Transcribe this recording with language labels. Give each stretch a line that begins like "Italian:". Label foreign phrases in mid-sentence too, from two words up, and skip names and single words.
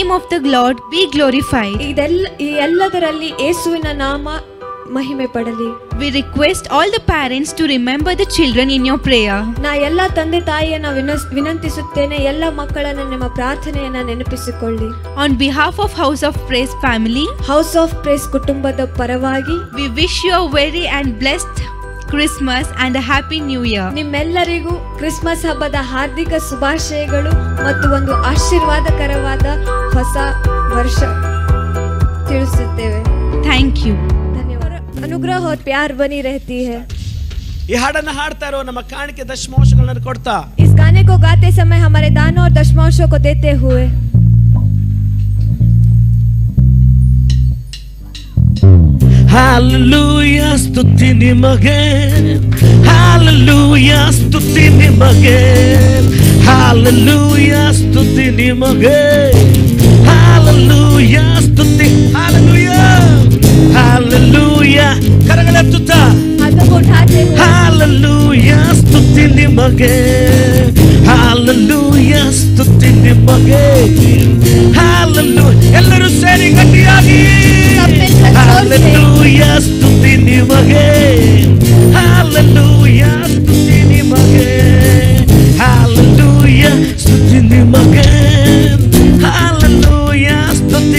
English: the Lord be glorified.
Kannada: ಈ ಎಲ್ಲದರಲ್ಲಿ ಯೇಸುವಿನ ನಾಮ ಮಹಿಮೆ ಪಡಲಿ.
English: We request all the parents to remember the children in your prayer.
Kannada: ನಾ ಎಲ್ಲ ತಂದೆ ತಾಯಿಯನ್ನ ವಿನಂತಿಸುತ್ತೇನೆ, ಎಲ್ಲ ಮಕ್ಕಳನ್ನ ನಿಮ್ಮ ಪ್ರಾರ್ಥನೆಯನ್ನ ನೆನಪಿಸಿಕೊಳ್ಳಿ.
English: On behalf of House of Praise family,
Kannada: ಹೌಸ್ ಆಫ್ ಪ್ರೇಸ್ ಕುಟುಂಬದ ಪರವಾಗಿ
English: we wish you a very and blessed Christmas and a happy new year.
Kannada: ನಿಮ್ಮೆಲ್ಲರಿಗೂ ಕ್ರಿಸ್ಮಸ್ ಹಬ್ಬದ ಹಾರ್ದಿಕ ಶುಭಾಶಯಗಳು ಮತ್ತು ಒಂದು ಆಶೀರ್ವಾದಕರವಾದ ಹೊಸ ವರ್ಷ ತಿಳಿಸುತ್ತೇವೆ.
English: Thank you.
Hindi: ಧನ್ಯವಾದ. ಅನುಗ್ರಹ और प्यार बनी रहती है.
Kannada: ಈ ಹಾಡನ್ನ ಹಾಡ್ತಾ ಇರೋ ನಮ್ಮ ಕಾಣಿಕೆ ದಶಮಾಂಶಗಳನ್ನು ಕೊಡ್ತಾ
Hindi: इस गाने को गाते समय हमारे दानों और दशमांशों को देते हुए
Kannada: Hallelujah, ಸ್ತುತಿ ನಿಮಗೆ, Hallelujah, ಸ್ತುತಿ ನಿಮಗೆ, Hallelujah, ಸ್ತುತಿ ನಿಮಗೆ, Hallelujah, ಸ್ತುತಿ,
English: Hallelujah, Hallelujah,
Kannada: ಕರಗಳೆತ್ತುತ್ತಾ
Hindi: हाथों को उठाते हुए
Kannada: Hallelujah, ಸ್ತುತಿ ನಿಮಗೆ, Hallelujah, ಸ್ತುತಿ ನಿಮಗೆ, Hallelujah, ಎಲ್ಲರೂ ಸೇರಿ ಗಟ್ಟಿಯಾಗಿ Hallelujah, ಸ್ತುತಿ ನಿಮಗೆ, Hallelujah, ಸ್ತುತಿ ನಿಮಗೆ, Hallelujah, ಸ್ತುತಿ ನಿಮಗೆ, Hallelujah, ಸ್ತುತಿ